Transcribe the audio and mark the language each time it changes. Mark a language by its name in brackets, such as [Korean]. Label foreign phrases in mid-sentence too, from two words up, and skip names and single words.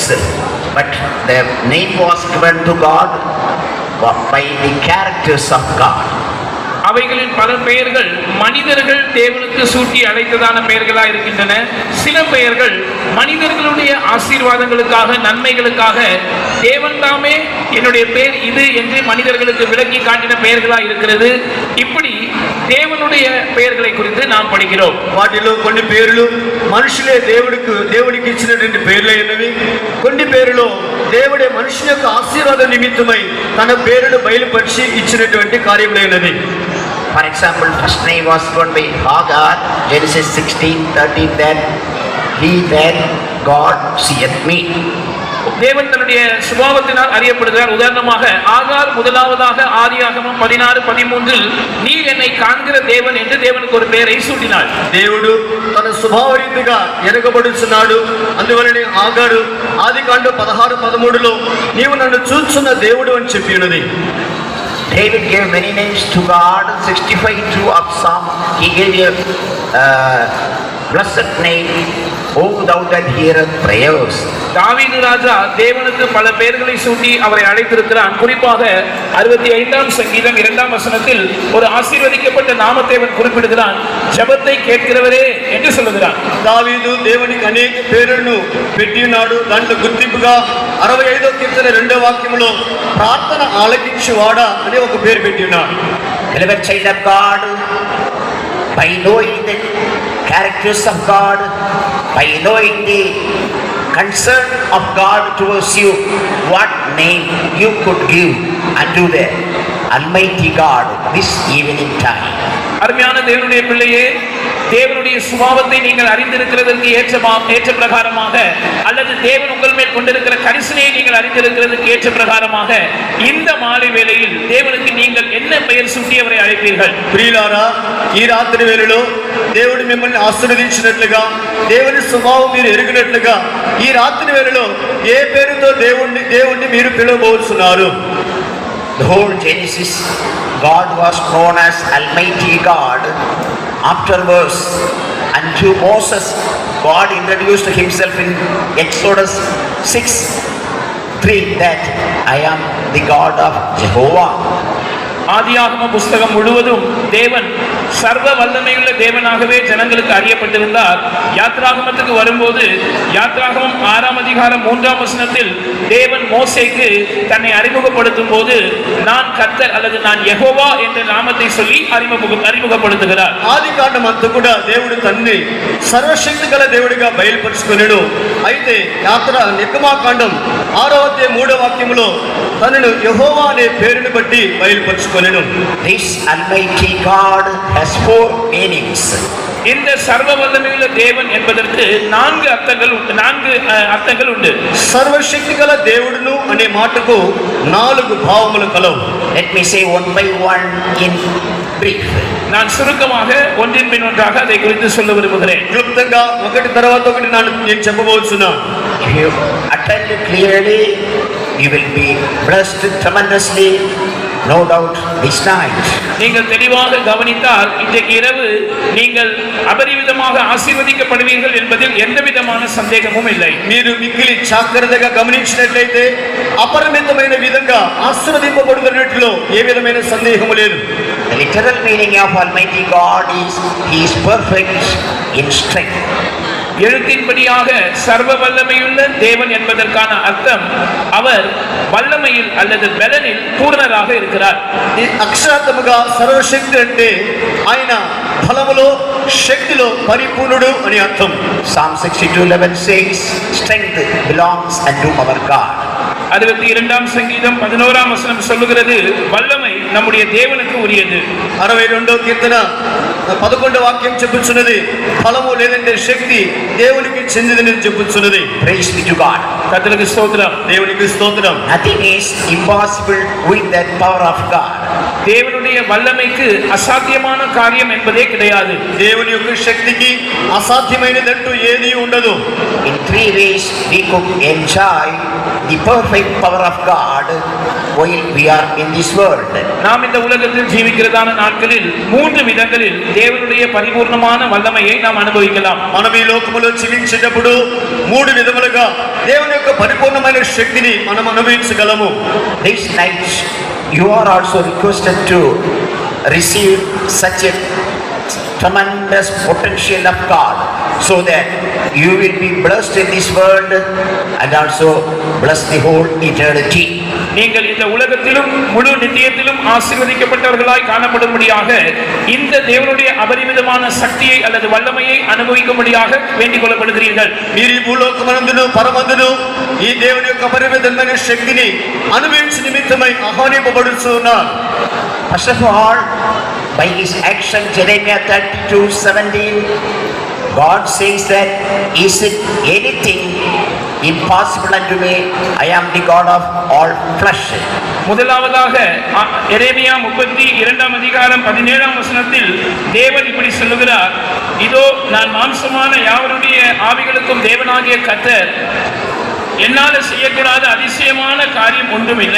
[English] But their name was given to God by the characters of God. [Tamil] அவைகளின் பல பெயர்கள் மனிதர்கள் தேவனுக்கு சூட்டி அழைத்ததான பெயர்களாக இருக்கின்றன. சில பெயர்கள் மனிதர்களுடைய ஆசீர்வாதங்களுக்காக, நன்மைகளுக்காக தேவன் தாமே என்னுடைய பெயர் இது என்று மனிதர்களுக்கு விளக்கி காட்டின பெயர்களாக இருக்கிறது. இப்படி தேவனுடைய பெயர்களை குறித்து நாம் படிக்கிறோம். [Telugu] వాటిలో కొన్ని పేర్లు మనుషులే దేవుడికి ఇచ్చినటువంటి పేర్లు అయినవి. కొన్ని పేర్లు దేవుడే మనుషుల యొక్క ఆశీర్వాద నిమిత్తమై తన పేరును బయలుపరిచి ఇచ్చినటువంటి కార్యములైనది. [English] For example, first name was given by Hagar, Genesis 16:13, that he that God seeth me. [Tamil] தேவன் தன்னுடைய சுபாவத்தினால் அறியப்படுகிறார். உதாரணமாக ஆகார் முதலாவதாக ஆதியாகமம் 16:13 நீர் என்னை காண்கிற தேவன் என்று தேவனுக்கு ஒரு பெயரை சூட்டினாள். [Telugu] దేవుడు తన స్వభావ రీతిగా ఎరగబడుచున్నాడు. అందువలనే ఆగారు ఆదికాండం 16:13 నీవు నన్ను చూచున్న దేవుడు అని చెప్పినది. [English] David gave many names to God. 65 of Psalm, he gave a blessed name, O thou that heareth prayers. [Tamil] தாவீது ராஜா தேவனுக்கு பல பெயர்களை சூட்டி அவரை அழைத்திருக்கிறான். குறிப்பாக 65ஆம் சங்கீதம் 2ஆம் வசனத்தில் ஒரு ஆசீர்வதிக்கப்பட்ட நாமத்தை அவன் குறிப்பிடுகிறான். ஜெபத்தை கேட்கிறவரே என்று சொல்லுகிறான். [Telugu] దావీదు దేవునికి అనేక పేర్లను పెట్టి ఉన్నాడు. దాంట్లో గుర్తింపుగా 65వ కీర్తన 2వ వాక్యంలో ప్రార్థన ఆలకించువాడా అనే ఒక పేరు పెట్టి ఉన్నాడు. [English] Beloved child of God, by knowing the characters of God, by knowing the concern of God towards you, what name you could give unto the Almighty God this evening time. [Tamil] அருமையான தேவனுடைய பிள்ளையே, தேவனுடைய சுபாவத்தை நீங்கள் அறிந்திருக்கிறதற்கு ஏற்ற பிரகாரமாக, அல்லது தேவன் உங்கள் மேல் கொண்டிருக்கிற கரிசனையை நீங்கள் அறிந்திருக்கிறதுக்கு ஏற்ற பிரகாரமாக இந்த மாலை வேளையில் தேவனுக்கு நீங்கள் என்ன பெயர் சூட்டி அவரை அழைப்பீர்கள்? [Telugu] ప్రియులారా, ఈ రాత్రి వేళలో దేవుడు మిమ్మల్ని ఆశీర్వదించినట్లుగా, దేవుని స్వభావం మీరు ఎరిగినట్లుగా ఈ రాత్రి వేళలో ఏ పేరుతో దేవుణ్ణి మీరు పిలవబోతున్నారు? [English] The whole Genesis, God was known as Almighty God. Afterwards, unto Moses, God introduced himself in Exodus 6:3 that I am the God of Jehovah. [Tamil] ஆதியாகம புஸ்தகம் முழுவதும் தேவன் சர்வ வல்லமையுள்ள தேவனாகவே ஜனங்களுக்கு அறியப்பட்டிருந்தார். யாத்ராகமத்துக்கு வரும்போது யாத்ராகமம் 6ஆம் அதிகாரம் 3ஆம் வசனத்தில் தேவன் மோசேக்கு தன்னை அறிமுகப்படுத்தும் போது நான் கர்த்தர் அல்லது நான் யெகோவா என்ற நாமத்தை சொல்லி அறிமுகப்படுத்துகிறார். [Telugu] ఆదికాండం అంతా కూడా దేవుడు తన్ని సర్వశక్తి గల దేవుడిగా బయలుపరుచుకున్నాడు. అయితే నిర్గమాకాండం 6వ అధ్యాయం 3వ వాక్యంలో తనను యెహోవా అనే పేరును బట్టి బయలుపరుచుకున్నాడు. [English] This Almighty God has 4 meanings. [Tamil] இந்த சர்வ வல்லமையுள்ள தேவன் என்பதற்கு 4 அர்த்தங்கள் உண்டு. [Telugu] సర్వశక్తి గల దేవుడును అనే మాటకు 4 భావములు కలవు. [English] Let me say one by one in brief. [Tamil] நான் சுருக்கமாக ஒன்றின் பின் ஒன்றாக அதை குறித்து சொல்ல விரும்புகிறேன். [Telugu] క్లుప్తంగా ఒకటి తర్వాత ఒకటి నేను చెప్పబోతున్నాను. [English] If you attend clearly, you will be blessed tremendously, no doubt, this night. [Tamil] நீங்கள் தெளிவாக கவனித்தால் இன்றைக்கு இரவு நீங்கள் அபரிவிதமாக ஆசீர்வதிக்கப்படுவீர்கள் என்பதில் எந்தவிதமான சந்தேகமும் இல்லை. [Telugu] మీరు మిక్కిలి జాగ్రత్తగా గమనించినట్లయితే అపరిమితమైన విధంగా ఆశీర్వదింపబడుతున్నట్లు ఏ విధమైన సందేహము లేదు. [English] The literal meaning of Almighty God is He is perfect in strength. [Tamil] எழுத்தின்படியாக சர்வ வல்லமையுள்ள தேவன் என்பதற்கான அர்த்தம் அவர் வல்லமையில் அல்லது பலனில் பூரணராக இருக்கிறார். [Telugu] ఈ అక్షరార్థముగా సర్వశక్తి అంటే ఆయన బలములో శక్తిలో పరిపూర్ణుడు అని అర్థం. [English] Psalm 62:11 says, strength belongs unto our God. [Tamil] 62ஆம் சங்கீதம் 11ஆம் வசனம் சொல்லுகிறது, வல்லமை நம்முடைய தேவனுக்கு உரியது. [Telugu] 62వ కీర్తన 11వ వాక్యం చెప్పుచున్నది, బలము లేదంటే శక్తి దేవునికి చెందినదని చెప్పుచున్నది. [English] Praise be to God. [Tamil] கர்த்தருக்கு ஸ்தோத்திரம். [Telugu] దేవునికి స్తోత్రం. [English] Nothing is impossible with that power of God. [Tamil] தேவனுடைய வல்லமைக்கு அசாத்தியமான காரியம் என்பதே கிடையாது. [Telugu] దేవుని యొక్క శక్తికి అసాధ్యమైనదంటూ ఏదీ ఉండదు. [English] In three ways we could enjoy the perfect power of God while we are in this world. [Tamil] நாம் இந்த உலகத்தில் ஜீவிக்கிறதான நாட்களில் 3 விதங்களில் தேவனுடைய பரிபூர்ணமான வல்லமையை நாம் அனுபவிக்கலாம். [Telugu] మనం ఈ లోకములో జీవించేటప్పుడు 3 విధములుగా దేవుని యొక్క పరిపూర్ణమైన శక్తిని మనం అనుభవించగలము. [English] This night you are also requested to receive such a tremendous potential of God, so that you will be blessed in this world and also bless the whole eternity. [Tamil] நீங்கள் இந்த உலகத்திலும் முழு நித்தியத்திலும் ஆசீர்வதிக்கப்பட்டவர்களாய் காணப்படும்படியாக இந்த தேவனுடைய அபரிமிதமான சக்தியை அல்லது வல்லமையை அனுபவிக்கும்படியாக வேண்டிக் கொள்ளப்படுகிறீர்கள். [Telugu] మీరు ఈ భూలోకమందును పరమందును ఈ దేవుని యొక్క పరిమితమైన శక్తిని అనుభవించే నిమిత్తమై ఆహ్వానింపబడుచున్నారు. [English] First of all, by his action, Jeremiah 32:17, God says that, is it anything impossible unto me? I am the God of all flesh. [Tamil] முதலாவதாக எரேமியா 32ஆம் அதிகாரம் 17ஆம் வசனத்தில் தேவன் இப்படி சொல்லுகிறார், இதோ நான் மாம்சமான யாவருடைய ஆவிகளுக்கும் தேவனாகிய கர்த்தர், என்னால செய்யக்கூடாத அதிசயமான காரியம் ஒன்றுமில்லை.